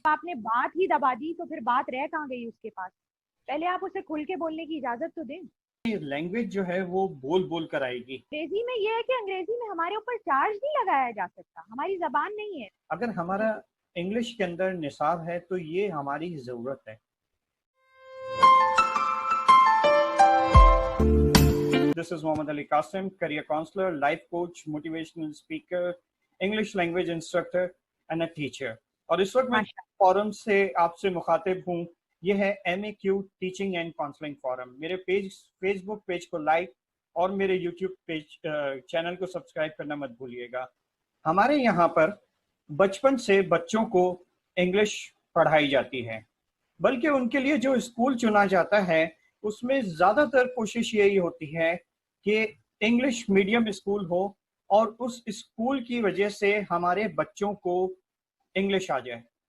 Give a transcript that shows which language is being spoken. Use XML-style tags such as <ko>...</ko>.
<ur>آپ نے بات ہی دبا دی تو پھر بات رہ کہاں گئی اس کے پاس؟ پہلے آپ اسے کھل کے بولنے کی اجازت تو دیں. لینگویج جو ہے وہ بول بول کر آئے گی. انگریزی میں یہ ہے کہ انگریزی میں ہمارے اوپر چارج نہیں لگایا جا سکتا، ہماری زبان نہیں ہے. اگر ہمارا انگلش کے اندر نصاب ہے تو یہ ہماری ضرورت ہے.</ur> <en>This is Mohammad Ali Qasim, career counselor, life coach, motivational speaker, English language instructor and a teacher.</en> <ur>اور اس وقت میں فورم سے آپ سے مخاطب ہوں. یہ ہے M a Q teaching and counselling forum. میرے فیس بک پیج کو لائک اور میرے یوٹیوب پیج چینل کو سبسکرائب کرنا مت بھولیے گا. ہمارے یہاں پر بچپن سے بچوں کو انگلش پڑھائی جاتی ہے، بلکہ ان کے لیے جو اسکول چنا جاتا ہے اس میں زیادہ تر کوشش یہی ہوتی ہے کہ انگلش میڈیم اسکول ہو اور اس اسکول کی وجہ سے ہمارے بچوں کو انگلش آ جائے.</ur>